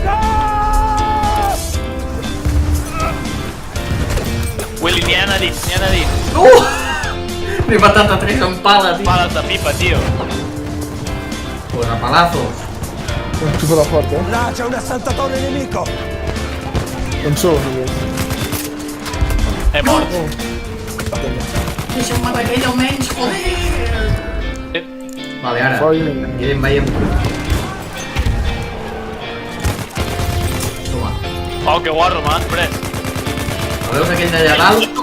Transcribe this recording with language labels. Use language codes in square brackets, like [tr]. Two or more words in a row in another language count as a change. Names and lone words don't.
[ca] Willy, n'hi ha a dins, n'hi ha a dins. M'he matat a 3 amb pala, tio. Bales de pipa, tio. [es] Pues a palazos. [it] Non chiuso la porta, eh? Là c'è un assaltatore nemico! Non so, ragazzi. [ca] He mort. Deixa'm matar aquell almenys, joder! Vale, ara. Veiem. Toma. Oh, que guarro, m'has pres. Veus aquell d'allà dalt?